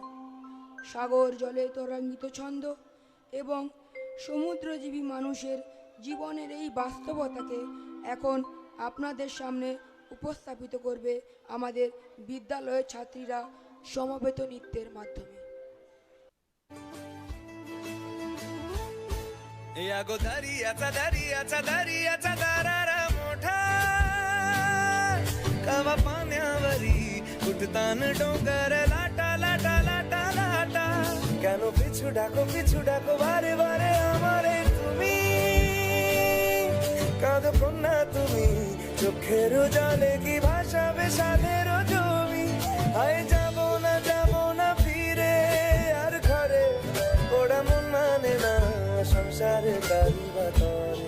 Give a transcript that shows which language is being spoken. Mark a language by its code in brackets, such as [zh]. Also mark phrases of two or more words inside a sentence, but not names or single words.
[bn] সাগর জলে তরঙ্গিত ছন্দ এবং সমুদ্রজীবী মানুষের জীবনের এই বাস্তবতাকে এখন আপনাদের সামনে উপস্থাপিত করবে আমাদের বিদ্যালয়ের ছাত্রীরা সমবেত নৃত্যের মাধ্যমে। [mr] या गो दरियाचा दरियाचा दरियाचा दरारा मोठा, कवा पाण्यावरी उठतान डोंगर लाटा लाटा लाटा लाटा, [bn] কেন পিছু ডাকো বারে বারে আমারে তুমি, কাঁদো কন্যা তুমি, চোখের জলে কি ভাসাবে সাধের জমি। আয় যাব না ফিরে আর ঘরে, ওরা মন মানে না সংসারে কারিবা তরে।